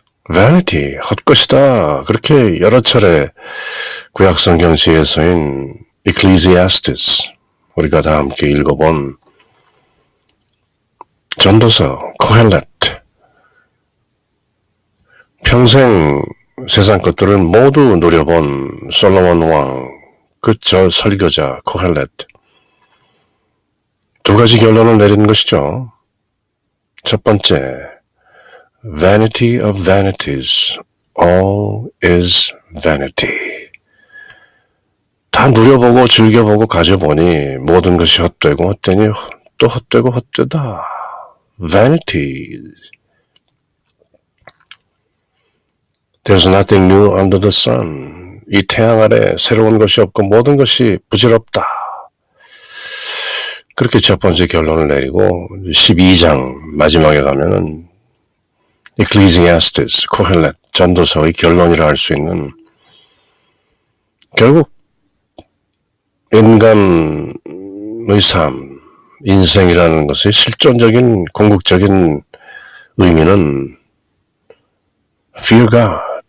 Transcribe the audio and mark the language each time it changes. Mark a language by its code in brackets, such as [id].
[ko] vanity, 헛것이다. 그렇게 여러 차례 구약성경 시에서인 Ecclesiastes, 우리가 다 함께 읽어본 전도서, 코헬렛, 평생 세상 것들을 모두 누려본 솔로몬 왕, 그 설교자 코헬렛, 2가지 결론을 내리는 것이죠. 첫 번째, [en] Vanity of vanities, all is vanity. [ko] 다 누려보고 즐겨보고 가져보니 모든 것이 헛되고 헛되니 또 헛되고 헛되다. [en] Vanity. There's nothing new under the sun. [ko] 이 태양 아래 새로운 것이 없고 모든 것이 부질없다. 그렇게 첫 번째 결론을 내리고 12장 마지막에 가면은 Ecclesiastes, 코헬렛, 전도서의 결론이라 할 수 있는 결국 인간의 삶, 인생이라는 것의 실존적인 궁극적인 의미는 [en] Fear God,